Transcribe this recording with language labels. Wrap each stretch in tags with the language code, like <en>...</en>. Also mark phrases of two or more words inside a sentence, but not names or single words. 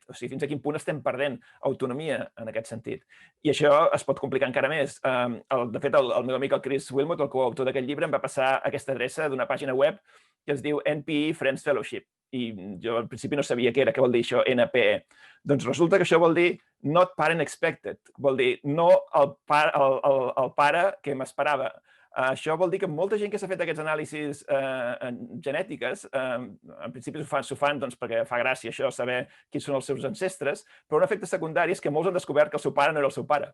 <ca>O sigui, fins a quin punt estem perdent autonomia en aquest sentit. I això es pot complicar encara més. De fet, el meu amic, el Chris Wilmot, el coautor d'aquest llibre, em va passar aquesta adreça d'una pàgina web que es diu NPE Friends Fellowship. I jo al principi no sabia què era, què vol dir això, NPE. Doncs resulta que això vol dir</ca> <en>not parent expected,</en> <ca>vol dir no el pare que m'esperava. Això vol dir que molta gent que s'ha fet aquests anàlisis genètiques, en principi s'ho fan perquè fa gràcia això, saber quins són els seus ancestres, però un efecte secundari és que molts han descobert que el seu pare no era el seu pare.</ca>